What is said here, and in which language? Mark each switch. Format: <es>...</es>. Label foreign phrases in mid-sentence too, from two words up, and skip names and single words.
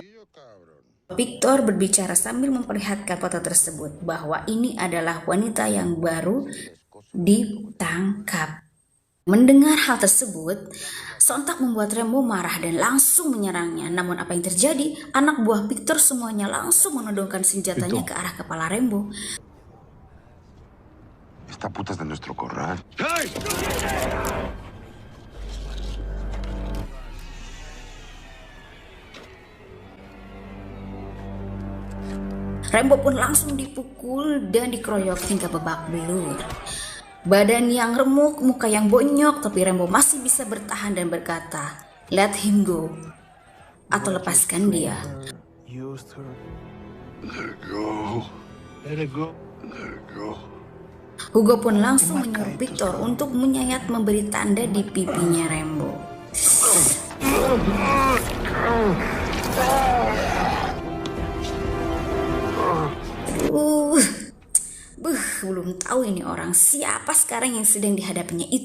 <id>Victor berbicara sambil memperlihatkan foto tersebut bahwa ini adalah wanita yang baru ditangkap. Mendengar hal tersebut, sontak membuat Rambo marah dan langsung menyerangnya. Namun apa yang terjadi? Anak buah Victor semuanya langsung menodongkan senjatanya ke arah kepala Rambo.</id> <es>Esta puta es de nuestro corral.</es> <id>Rambo pun langsung dipukul dan dikeroyok hingga babak belur. Badan yang remuk, muka yang bonyok, tapi Rambo masih bisa bertahan dan berkata,</id> <en>"Let him go,"</en> <id>atau lepaskan dia.</id> <en>Let it go. Let it go. Let it go.</en> <id>Hugo pun langsung menyuruh Victor untuk menyayat memberi tanda di pipinya Rambo. Belum tahu ini orang siapa sekarang yang sedang dihadapinya itu.</id>